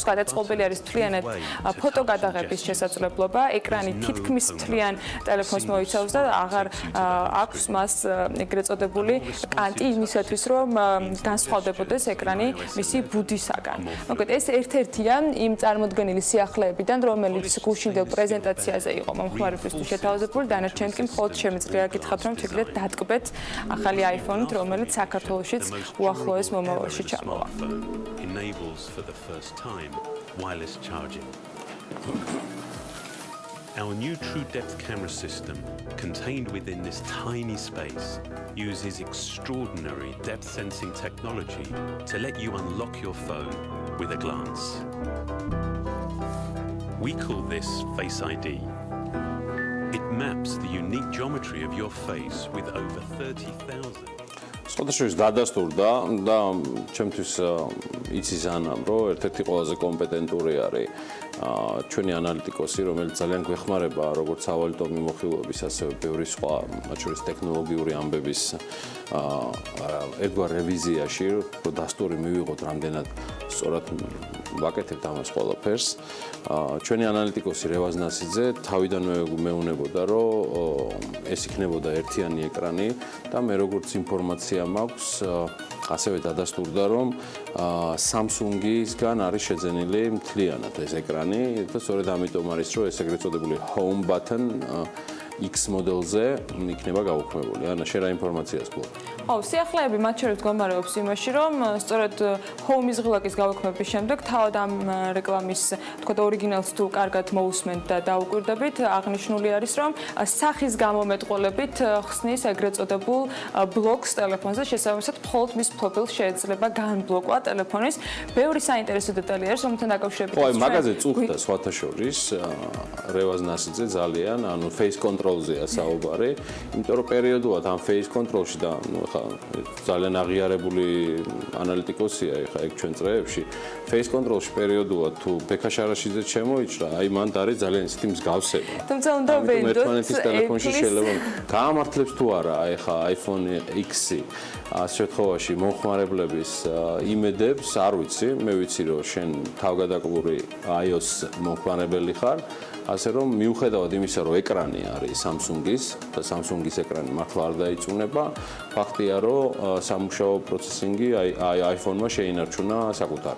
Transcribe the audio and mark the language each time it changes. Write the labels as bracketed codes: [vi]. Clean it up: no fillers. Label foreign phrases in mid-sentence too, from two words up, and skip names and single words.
[ka] გადაწყობილი არის მთლიანად ფოტო გადაღების შესაძლებლობა, ეკრანი თითქმის მთლიან ტელეფონს მოიცავს და აღარ აქვს მას ეგრეთ წოდებული კანტი იმისათვის, რომ განსხვავდებოდეს ეკრანი მისი ბუდისაგან. მოკლედ, ეს ერთ-ერთია იმ წარმოდგენილი სიახლეებიდან, რომელიც გუშინდელ პრეზენტაციაზე იყო მომხმარებლისთვის შეთავაზებული, დანარჩენი კი მხოლოდ შემიძლია გითხრათ, რომ შეგიძლიათ დატკბეთ ახალი iPhone-ით, რომელიც საქართველოშიც უახლოეს მომავალში ჩამოვა. [en] Our new True Depth camera system, contained within this tiny space, uses extraordinary depth sensing technology to let you unlock your phone with a glance. We call this Face ID. It maps the unique geometry of your face with over 30,000. [ka] სხვადასხვა დადასტურდა და ჩემთვის იცის ანამ, რომ ერთ-ერთი ყველაზე კომპეტენტური არის ჩვენი ანალიტიკოსი, რომელიც ძალიან გვეხმარება როგორც სავალუტო მიმოხილვების, ასევე ბევრი სხვა, მათ შორის ტექნოლოგიური ამბების ერთგვარ რევიზიაში, რომ დასტური მივიღოთ რამდენად სწორად ვაკეთებთ ამას ყველაფერს. ჩვენი ანალიტიკოსი რევაზ ნასიძე თავიდანვე მეუნებოდა, რომ ეს იქნებოდა ერთიანი ეკრანი და მე როგორც ინფორმაცია მაქვს, ასევე დადასტურდა, რომ Samsung-ისგან არის შეძენილი მთლიანად ეს ეკრანი და სწორედ ამიტომ არის, რომ ეს ეგრეთ წოდებული [en] home button [ka] X მოდელზე იქნება გაუქმებული. ანა, შენ რა ინფორმაციას გვაქვს? ხო, სიახლეები მათ შორის მდგომარეობს იმაში, რომ სწორედ home-ის ღილაკის გაუქმების შემდეგ თავად ამ რეკლამის, თქვათ, ორიგინალს თუ კარგად მოусმენთ და დაუკვირდებით, აღნიშნული არის, რომ სახის გამომეტყველებით ხსნის ეგრეთ წოდებულ ბლოკს ტელეფონზე, შესაბამისად, მხოლოდ მის პროფილს შეიძლება განბლოკვა ტელეფონის. ბევრი საინტერესო დეტალი არის, რომელთან დაკავშირებით. ხო, აი მაგაზე წუხდა სხვათა შორის რევაზ ნასიძე ძალიან, ანუ [en] face control- [ka] ზეა საუბარი, იმიტომ რომ პერიოდულად ამ [en] face control- [ka] ში და ძალიან აღიარებული ანალიტიკოსია ეხა ეგ ჩვენ წრეებში [en] face control- [ka] ში პერიოდულად თუ ბექა შარაშიძე შემოიჭრა, აი მან არის ძალიან ისეთი მსგავსება. თუმცა უნდა ვენდოთ ერთმანეთის ტელეფონში შეიძლება გაამართლებს თუ არა აი ხა iPhone X-ი ამ შემთხვევაში მომხმარებლების იმედებს არ ვიცი, მე ვიცი რომ შენ თავგადაკბური iOS მომხმარებელი ხარ, ასე რომ მიუხედავად იმისა, რომ ეკრანი არის Samsung-ის და Samsung-ის ეკრანი მართლა არ დაიწუნება, ფაქტია, რომ სამუშაო პროცესინგი აი iPhone-მა შეინარჩუნა საკუთარი.